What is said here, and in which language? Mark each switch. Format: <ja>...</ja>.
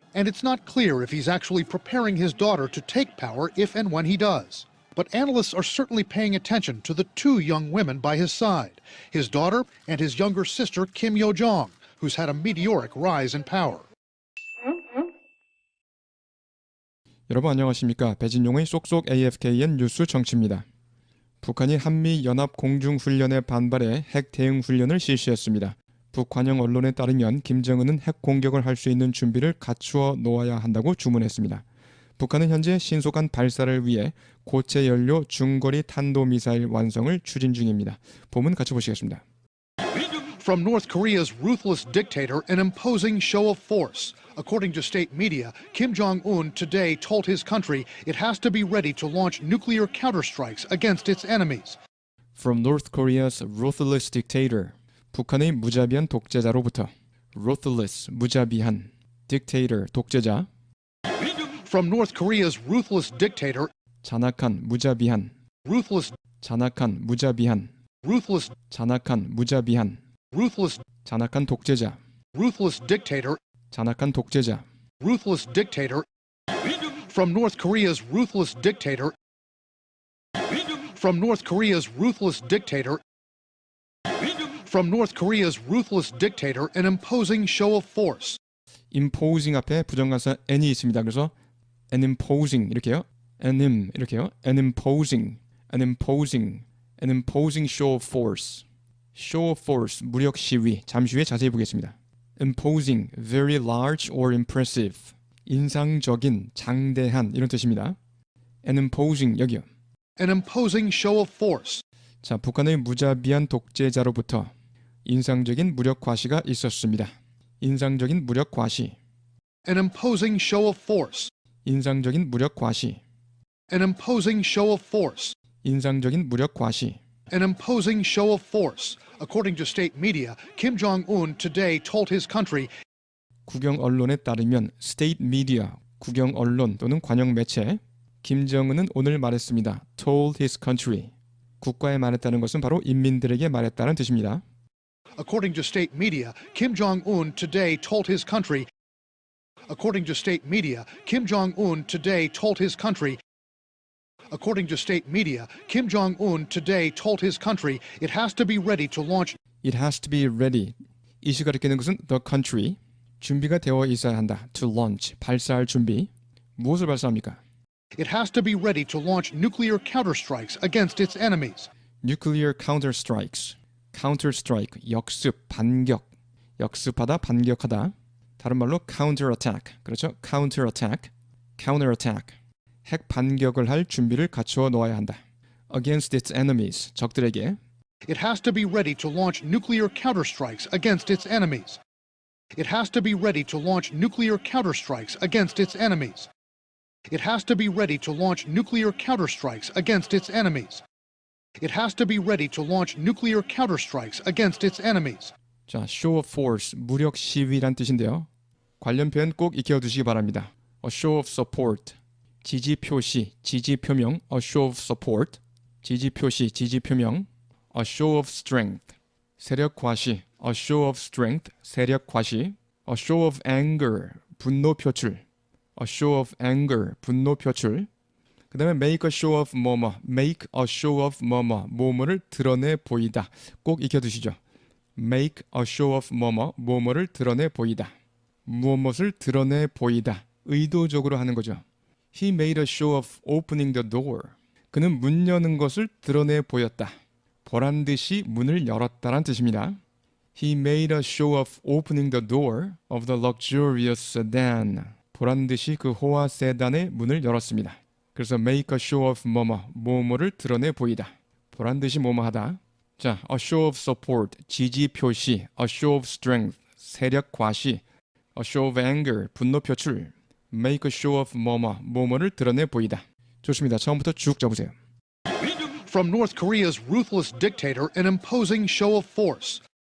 <en>And it's not clear if he's actually preparing his daughter to take power if and when he does. But analysts are certainly paying attention to the two young women by his side, his daughter and his younger sister, Kim Yo-jong, who's had a meteoric rise in power.</en> <ko>여러분 안녕하십니까? 배진용의 쏙쏙 AFKN 뉴스 정치입니다. 북한이 한미연합공중훈련에 반발해 핵 대응 훈련을 실시했습니다. 북한영 언론에 따르면 김정은은 핵 공격을 할 수 있는 준비를 갖추어 놓아야 한다고 주문했습니다. 북한은 현재 신속한 발사를 위해 고체 연료 중거리 탄도미사일 완성을 추진 중입니다. 본문 같이 보시겠습니다.</ko> <en>From North Korea's ruthless dictator, an imposing show of force. According to state media, Kim Jong-un today told his country it has to be ready to launch nuclear counterstrikes against its enemies. From North Korea's ruthless dictator,</en> <ko>북한의 무자비한 독재자로부터</ko> <en>ruthless,</en> <ko>무자비한,</ko> <en>dictator,</en> <ko>독재자,</ko> <en>From North Korea's ruthless dictator,</en> <ko>잔악한, 무자비한,</ko> <en>ruthless,</en> <ko>잔악한, 무자비한,</ko> <en>ruthless,</en> <ko>잔악한, 무자비한,</ko> <en>ruthless,</en> <ko>잔악한 독재자,</ko> <en>ruthless dictator,</en> <ko>잔악한 독재자,</ko> <en>ruthless dictator. From North Korea's ruthless dictator, from North Korea's ruthless dictator, from North Korea's ruthless dictator, an imposing show of force.</en> <ko>imposing 앞에 부정관사 n이 있습니다. 그래서</ko> <en>an imposing</en> <ko>이렇게요.</ko> <en>an</en> <ko>이렇게요.</ko> <en>an imposing, an imposing, an imposing show of force. show of force,</en> <ko>무력 시위. 잠시 후에 자세히 보겠습니다.</ko> <en>imposing, very large or impressive.</en> <ko>인상적인, 장대한 이런 뜻입니다.</ko> <en>an imposing</en> <ko>여기요.</ko> <en>An imposing show of force.</en> <ko>자, 북한의 무자비한 독재자로부터 인상적인 무력 과시가 있었습니다. 인상적인 무력 과시.</ko> <en>An imposing show of force.</en> <ko>인상적인 무력 과시.</ko> <en>An imposing show of force.</en> <ko>인상적인 무력 과시.</ko> <en>An imposing show of force. According to state media, Kim Jong-un today told his country</en> <ko>국영 언론에 따르면</ko> <en>state media,</en> <ko>국영 언론 또는 관영 매체 김정은은 오늘 말했습니다.</ko> <en>told his country.</en> <ko>국가에 말했다는 것은 바로 인민들에게 말했다는 뜻입니다.</ko> <en>According to state media, Kim Jong-un today told his country According to state media, Kim Jong-un today told his country According to state media, Kim Jong-un today told his country it has to be ready to launch It has to be ready.</en> <ko>이시 가리키는 것은</ko> <en>the country.</en> <ko>준비가 되어 있어야 한다.</ko> <en>to launch.</en> <ko>발사할 준비. 무엇을 발사합니까?</ko> <en>It has to be ready to launch nuclear counterstrikes against its enemies. nuclear counterstrikes.</en> <ko>counterstrike. 역습, 반격. 역습하다, 반격하다. 다른 말로 counterattack. 그렇죠?</ko> <en>counterattack. counterattack.</en> <ko>핵 반격을 할 준비를 갖추어 놓아야 한다.</ko> <en>against its enemies.</en> <ko>적들에게.</ko> <en>It has to be ready to launch nuclear counterstrikes against its enemies. It has to be ready to launch nuclear counterstrikes against its enemies. It has to be ready to launch nuclear counterstrikes against its enemies. It has to be ready to launch nuclear counterstrikes against its enemies.</en> <ko>자,</ko> <en>show of force,</en> <ko>무력 시위란 뜻인데요. 관련 표현 꼭 익혀두시기 바랍니다.</ko> <en>A show of support,</en> <ko>지지 표시, 지지 표명,</ko> <en>a show of support, 지지 표시, 지지 표명, a show of strength,</en> <ko>세력 과시,</ko> <en>a show of strength, 세력 과시, a show of anger,</en> <ko>분노 표출,</ko> <en>a show of anger, 분노 표출.</en> <ko>그 다음에</ko> <en>make a show of</en> <ko>뭐뭐, make a show of 뭐뭐, 뭐뭐를 드러내 보이다. 꼭 익혀두시죠.</ko> <en>make a show of</en> <ko>뭐뭐, 뭐뭐를 드러내 보이다. 무엇을 드러내 보이다. 의도적으로 하는 거죠.</ko> <en>He made a show of opening the door.</en> <ko>그는 문 여는 것을 드러내 보였다. 보란 듯이 문을 열었다란 뜻입니다.</ko> <en>He made a show of opening the door of the luxurious sedan.</en> <ko>보란 듯이 그 호화 세단의 문을 열었습니다. 그래서</ko> <en>make a show of</en> <ko>뭐뭐, 뭐뭐를 드러내 보이다. 보란 듯이 뭐뭐하다.</ko> <en>자, a show of support,</en> <ko>지지 표시,</ko> <en>a show of strength,</en> <ko>세력 과시,</ko> <en>a show of anger,</en> <ko>분노 표출,</ko> <en>make a show of 뭐뭐,</en> <ko>뭐뭐를 드러내 보이다. 좋습니다. 처음부터 쭉 잡으세요.</ko> <en>From North Korea's ruthless dictator, an imposing show of force.</en>